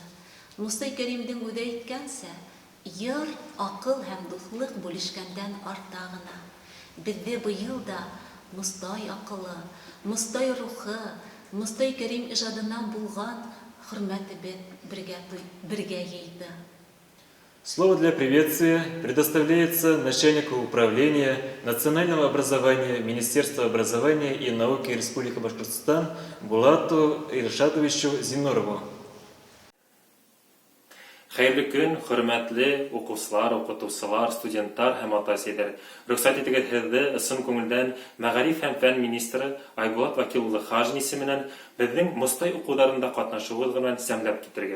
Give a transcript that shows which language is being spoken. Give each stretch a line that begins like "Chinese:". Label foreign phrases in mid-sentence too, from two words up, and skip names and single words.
Bashkir: Мостай Кәримдең үҙе әйткәнсә, йыр, аҡыл һәм дуҫлыҡ бүлешкәндән арта ғына. Беҙҙе быйыл да Мостай аҡылы, Мостай рухы, Мостай Кәрим ижадынан булған хөрмәтебеҙ бергә йыйҙы.
Russian: Слово для приветствия предоставляется начальнику управления национального образования Министерства образования и науки Республики Башкортостан Булату Илшатовичу Зинурову.
Bashkir: Хәйерле көн, хөрмәтле уҡыусылар, уҡытыусылар, студенттар һәм ата-әсәләр. Рөхсәт итегеҙ һеҙҙе ысын күңелдән Мәғариф һәм фән министры Айбулат Вәкил улы Хажин исеменән беҙҙең Мостай уҡыуҙарында ҡатнашыуыбыҙ менән сәмләп китергә.